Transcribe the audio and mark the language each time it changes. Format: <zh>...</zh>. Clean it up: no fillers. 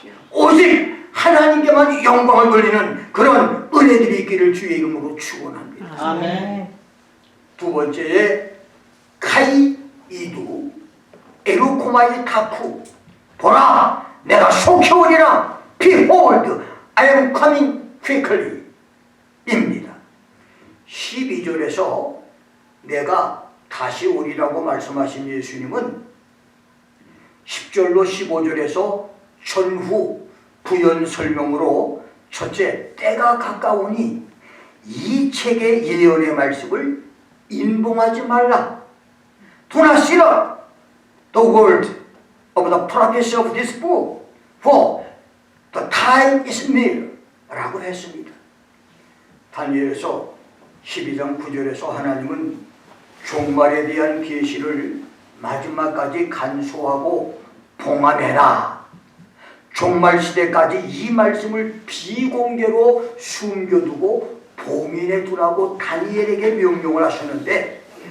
<ko>오직 하나님께만 영광을 돌리는 그런 은혜들이 있기를 주의 이름으로 축원합니다. 아멘. 두 번째에</ko> <el>카이이두 에루코마이 타쿠</el> <ko>보라 내가 속히 오리라.</ko> <en>Behold, I am coming quickly</en> <ko>입니다. 12절에서 내가 다시 오리라고 말씀하신 예수님은 10절로 15절에서 전후 부연 설명으로 첫째, 때가 가까우니 이 책의 예언의 말씀을 인봉하지 말라.</ko> <en>Do not seal up the word of the prophecy of this book, for the time is near</en> <ko>라고 했습니다. 다니엘서 12장 9절에서 하나님은 종말에 대한 계시를 마지막까지 간소하고 봉합해라. 종말 시대까지 이 말씀을 비공개로 숨겨두고 봉인해 두라고 다니엘에게 명령을 하셨는데</ko>